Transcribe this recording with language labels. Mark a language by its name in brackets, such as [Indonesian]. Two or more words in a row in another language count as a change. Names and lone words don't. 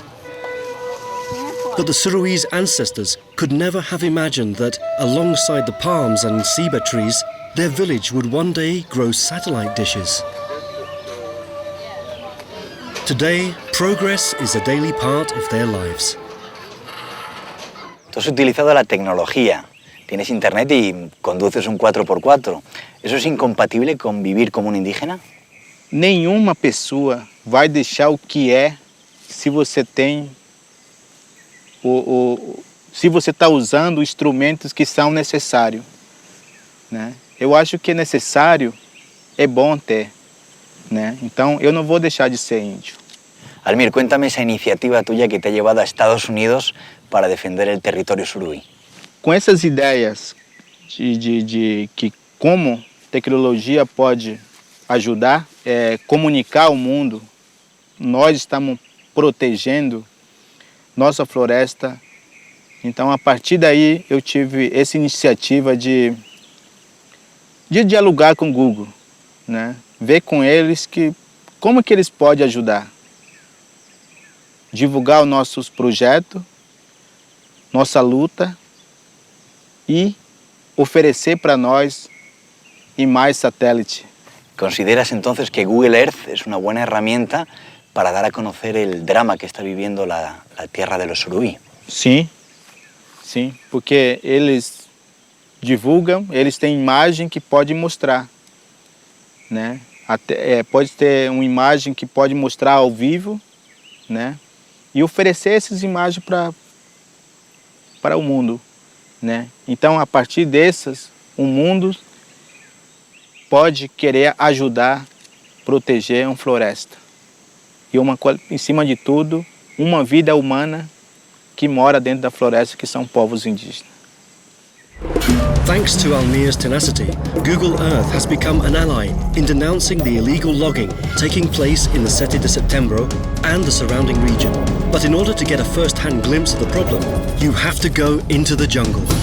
[English] But the Surui's ancestors could never have imagined that, alongside the palms and ceiba trees, their village would one day grow satellite dishes. Today, progress is a daily part of their lives. [Spanish] Tú has utilizado la tecnología, tienes internet y conduces un 4x4. ¿Eso es incompatible con vivir como un indígena? [Portuguese] Nenhuma pessoa vai deixar o que é se você tem se você está usando instrumentos que são necessários, né? Eu acho que é necessário, é bom ter, né? Então eu não vou deixar de ser índio. [Spanish] Almir, cuéntame esa iniciativa tuya que te ha llevado a Estados Unidos para defender el territorio suruí. [Portuguese] Com essas ideias de que como tecnologia pode ajudar, comunicar ao mundo, nós estamos protegendo nossa floresta. Então, a partir daí, eu tive essa iniciativa de dialogar com o Google, né? Ver com eles como que eles podem ajudar. Divulgar os nossos projetos, nossa luta e oferecer para nós [Spanish] y más satélite. ¿Consideras entonces que Google Earth es una buena herramienta para dar a conocer el drama que está viviendo la tierra de los suruí? [Portuguese] Sim, sim, porque eles divulgam, eles têm imagem que pode mostrar, né? Pode ter uma imagem que pode mostrar ao vivo, né? E oferecer essas imagens para o mundo, né? Então, a partir dessas, o mundo pode querer ajudar, proteger uma floresta. E em cima de tudo, uma vida humana que mora dentro da floresta, que são povos indígenas. [English] Thanks to Almir's tenacity, Google Earth has become an ally in denouncing the illegal logging taking place in the Serie de Setembro and the surrounding region. But in order to get a first-hand glimpse of the problem, you have to go into the jungle.